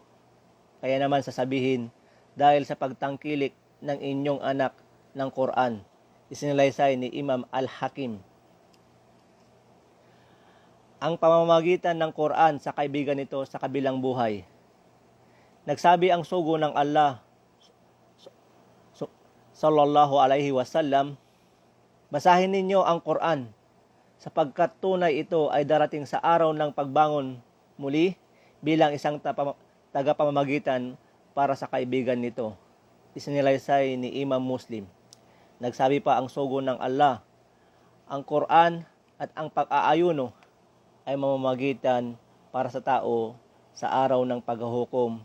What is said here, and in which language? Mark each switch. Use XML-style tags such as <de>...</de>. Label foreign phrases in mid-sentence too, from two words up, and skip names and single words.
<tl>Kaya naman sasabihin, dahil sa pagtangkilik ng inyong anak ng Quran. Isinilaysay ni Imam Al-Hakim. Ang pamamagitan ng Quran sa kaibigan nito sa kabilang buhay. Nagsabi ang sugo ng Allah</tl> <ar>صلى الله عليه وسلم,</ar> <tl>basahin ninyo ang Quran sapagkat tunay ito ay darating sa araw ng pagbangon muli bilang isang tagapamamagitan para sa kaibigan nito. Isinilaysay ni Imam Muslim. Nagsabi pa ang sugo ng Allah, ang Quran at ang pag-aayuno ay mamamagitan para sa tao sa araw ng paghuhukom.</tl>